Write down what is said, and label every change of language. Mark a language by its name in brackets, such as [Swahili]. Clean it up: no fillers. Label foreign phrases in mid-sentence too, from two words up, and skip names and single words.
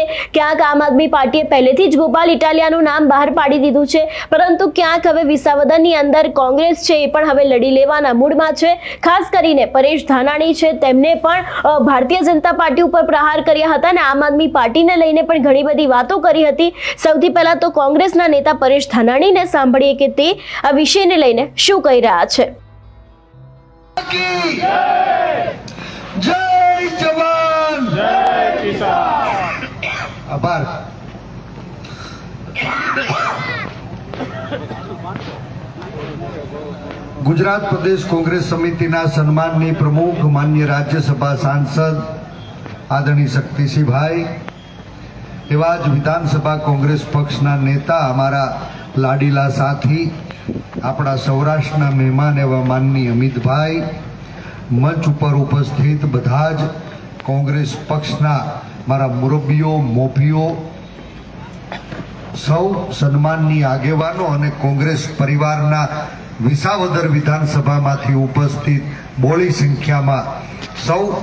[Gujarati] ક્યાંક આમ આદમી પાર્ટીએ પહેલેથી જ ગોપાલ ઇટાલિયાનું નામ બહાર પાડી દીધું છે, પરંતુ ક્યાંક હવે વિસાવદરની અંદર કોંગ્રેસ છે એ પણ હવે લડી લેવાના મૂડમાં છે। ખાસ કરીને પરેશ ધાનાણી છે તેમને પણ ભારતીય જનતા પાર્ટી ઉપર પ્રહાર કર્યા હતા અને આમ આદમી પાર્ટીને લઈને પણ ઘણી બધી વાતો કરી હતી। સૌથી પહેલા તો કોંગ્રેસના નેતા પરેશ ધાનાણીને સાંભળીએ કે તે આ વિષયને લઈને શું કહી રહ્યા છે। [Hindi] जय जवान जय किसान। आभार। [Gujarati] ગુજરાત પ્રદેશ કોંગ્રેસ સમિતિ સન્માનનીય પ્રમુખ માનનીય રાજ્યસભા સાંસદ આદરણીય શક્તિસિંહ ભાઈ એવં વિધાનસભા કોંગ્રેસ પક્ષ નેતા અમારા લાડીલા સાથી અપના સૌરાષ્ટ્ર મહેમાન એવં માનનીય અમિત ભાઈ મંચ પર ઉપસ્થિત બધાજ કોંગ્રેસ પક્ષના મારા મુરબ્બીઓ મોભીઓ સૌ સન્માનનીય આગેવાનો અને કોંગ્રેસ પરિવારના વિસાવદર વિધાનસભા માંથી ઉપસ્થિત બોલી સંખ્યા માં સૌ